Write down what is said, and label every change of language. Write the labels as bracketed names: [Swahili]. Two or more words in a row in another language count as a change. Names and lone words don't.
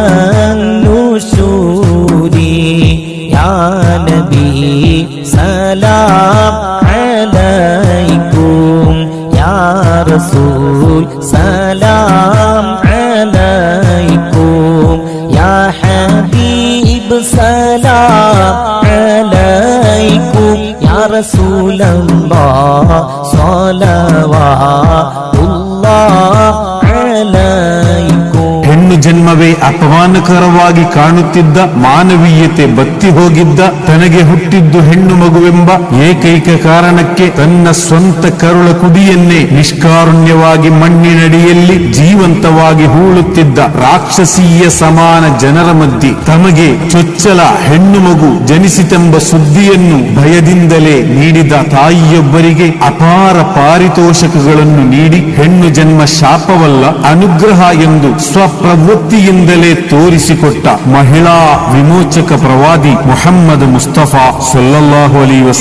[Arabic] النشور يا نبي سلام عليكم يا رسول سلام عليكم يا حبيب سلام عليكم يا رسول الله صلوات الله عليكم. [Kannada] ಹೆಣ್ಣು ಜನ್ಮವೇ ಅಪಮಾನಕರವಾಗಿ ಕಾಣುತ್ತಿದ್ದ, ಮಾನವೀಯತೆ ಬತ್ತಿ ಹೋಗಿದ್ದ, ತನಗೆ ಹುಟ್ಟಿದ್ದು ಹೆಣ್ಣು ಮಗುವೆಂಬ ಏಕೈಕ ಕಾರಣಕ್ಕೆ ತನ್ನ ಸ್ವಂತ ಕರುಳ ಕುಡಿಯನ್ನೇ ನಿಷ್ಕಾರುಣ್ಯವಾಗಿ ಮಣ್ಣಿನಡಿಯಲ್ಲಿ ಜೀವಂತವಾಗಿ ಹೂಳುತ್ತಿದ್ದ ರಾಕ್ಷಸೀಯ ಸಮಾನ ಜನರ ಮಧ್ಯೆ ತಮಗೆ ಚೊಚ್ಚಲ ಹೆಣ್ಣು ಮಗು ಜನಿಸಿತೆಂಬ ಸುದ್ದಿಯನ್ನು ಭಯದಿಂದಲೇ ನೀಡಿದ ತಾಯಿಯೊಬ್ಬರಿಗೆ ಅಪಾರ ಪಾರಿತೋಷಕಗಳನ್ನು ನೀಡಿ ಹೆಣ್ಣು ಜನ್ಮ ಶಾಪವಲ್ಲ ಅನುಗ್ರಹ ಎಂದು ಸ್ವಪ್ರವೃತ್ತಿಯಿಂದಲೇ ತೋರಿಸಿಕೊಟ್ಟ ಮಹಿಳಾ ವಿಮೋಚಕ ಪ್ರವಾದಿ ಮುಹಮ್ಮದ್ ಮುಸ್ತಫಾ [Arabic] صلى الله عليه وسلم.